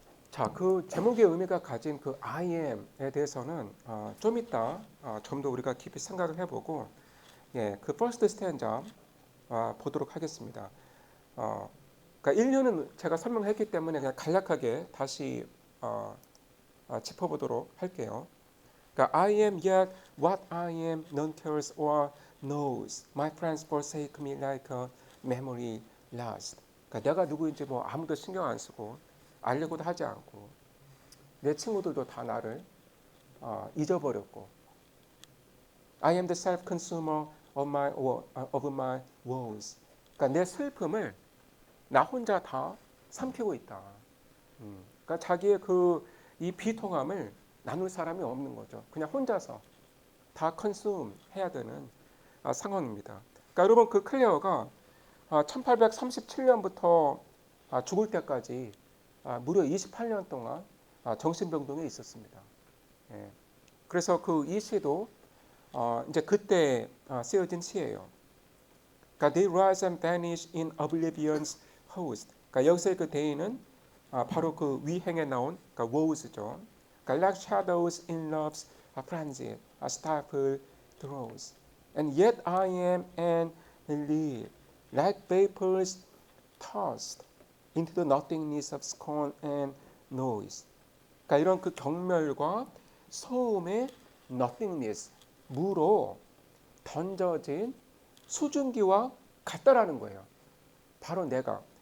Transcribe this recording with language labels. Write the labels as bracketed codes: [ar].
[ko] 자, 그 제목의 의미가 가진 그 I am에 대해서는 좀 이따 좀 더 우리가 깊이 생각을 해보고 예, 그 [en] first stanza [ko] 보도록 하겠습니다. 어, 그러니까 1년은 제가 설명했기 때문에 그냥 간략하게 다시 어, 짚어보도록 할게요. 그러니까 [en] I am yet what I am none tells or knows. My friends forsake me like a memory lost. [ko] 그러니까 내가 누구인지 뭐 아무도 신경 안 쓰고 알려고도 하지 않고 내 친구들도 다 나를 잊어버렸고 [en] I am the self-consumer of my woes. [ko] 그러니까 내 슬픔을 나 혼자 다 삼키고 있다. 그러니까 자기의 이 비통함을 나눌 사람이 없는 거죠. 그냥 혼자서 다 컨sume 해야 되는 상황입니다. 그러니까 여러분 그 클레어가 1837년부터 죽을 때까지 무려 28년 동안 정신병동에 있었습니다. 예. 그래서 이 시도 이제 그때 쓰여진 시예요. 그러니까 [en] they rise and vanish in oblivion's host. [ko] 그러니까 여기서의 그 day는 바로 그 위행에 나온 그러니까 wows죠. 그러니까 [en] like shadows in love's frenzy, stifle throes. And yet I am and live like vapors tossed into the nothingness of scorn and noise. [ko] 그러니까 이런 그 경멸과 소음의 nothingness, 무로 던져진 수증기와 같다라는 거예요. 바로 내가.